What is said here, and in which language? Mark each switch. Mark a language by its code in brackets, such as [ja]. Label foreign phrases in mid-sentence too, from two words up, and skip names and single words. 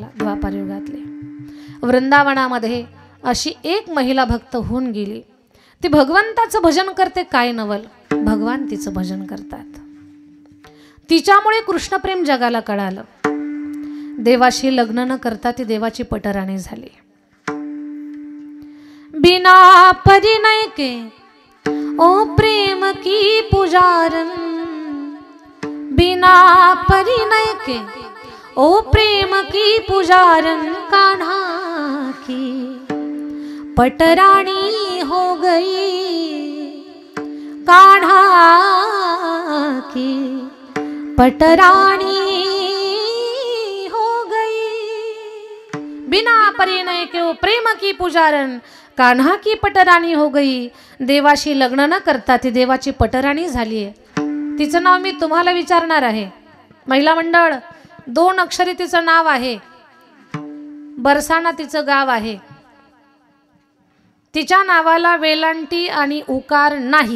[mr] द्वापार युगातली वृंदावनामध्ये अशी एक महिला भक्त होऊन गेली. ती भगवंताचं भजन करते, काय नवल, भगवान तिचं भजन करतात. तिच्यामुळे कृष्णप्रेम जगाला कळालं. देवाशी लग्न न करता ती देवाची पटराणी झाली. [hi] बिना परिणय के ओ प्रेम की पुजारन, बिना परिणय के ओ प्रेम की पुजारन कान्हा की पटरानी हो गई, कान्हा की पटरानी हो गई। बिना परिणय के वो प्रेम की पुजारन कान्हा की पटराणी हो गई। [mr] देवाशी लग्न न करता ती देवाची पटराणी झाली आहे। तिचं नाव मी तुम्हाला विचारणार आहे। महिला मंडळ, 2 अक्षरी तिचं नाव आहे। बरसाणा तिचं गाव आहे। तिच्या नावाला वेलांटी आणि उकार नाही।